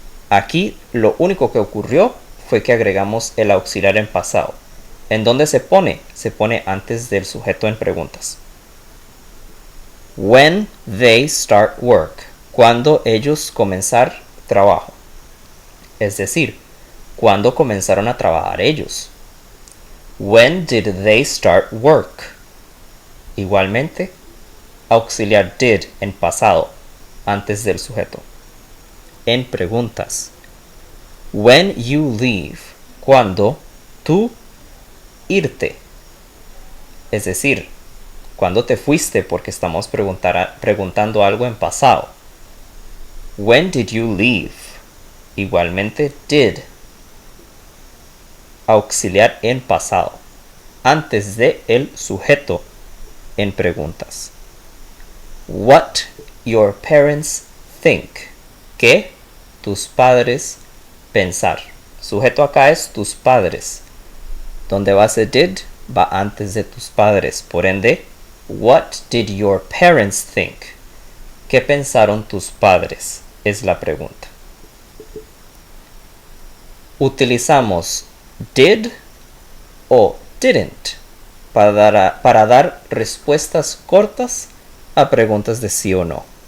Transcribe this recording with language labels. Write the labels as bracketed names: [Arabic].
[Spanish] Aquí lo único que ocurrió fue que agregamos el auxiliar en pasado. ¿En dónde se pone? Se pone antes del sujeto en preguntas. [English] When they start work. [Spanish] Cuando ellos comenzar trabajo. Es decir, ¿cuándo comenzaron a trabajar ellos? [English] When did they start work? [Spanish] Igualmente, auxiliar did en pasado, antes del sujeto. En preguntas. [English] When you leave. [Spanish] Cuando tú irte. Es decir, cuando te fuiste, porque estamos preguntando algo en pasado. [English] When did you leave? [Spanish] Igualmente [English] did. [Spanish] Auxiliar en pasado, antes de el sujeto en preguntas. [English] What your parents think. [Spanish] ¿Qué tus padres pensar? Sujeto acá es tus padres. Donde va ese did, va antes de tus padres. Por ende, [English] what did your parents think? [Spanish] ¿Qué pensaron tus padres? Es la pregunta. Utilizamos did o didn't para dar respuestas cortas a preguntas de sí o no.